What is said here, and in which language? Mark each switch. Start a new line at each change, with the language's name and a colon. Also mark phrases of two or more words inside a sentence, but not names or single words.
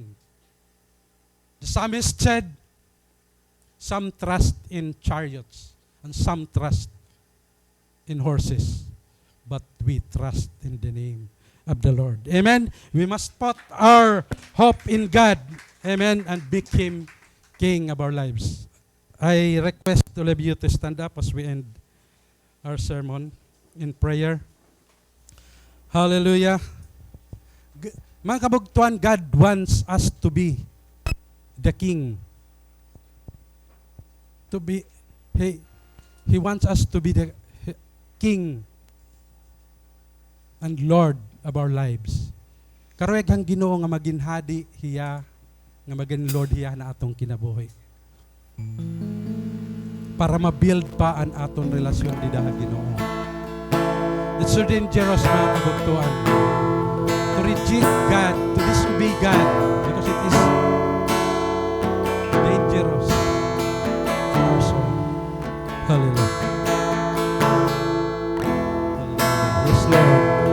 English: The psalmist said, some trust in chariots and some trust in horses, but we trust in the name of the Lord. Amen? We must put our hope in God. Amen? And make Him King of our lives. I request all of you to stand up as we end our sermon in prayer.
Waray: Hallelujah. Mga kabugtuan,
English: God wants us to be the King. To be, He wants us to be the King and Lord of our lives.
Waray: Karuyag hang Ginoo nga maging hadi hiya, nga maging Lord hiya na atong kinabuhi. Para ma-build pa ang atong relasyon di daha Ginoo.
English: It's so dangerous
Waray: mga kabugtuan
English: to reject God, to disobey God, because it is dangerous for our soul. Hallelujah. Yes, Lord.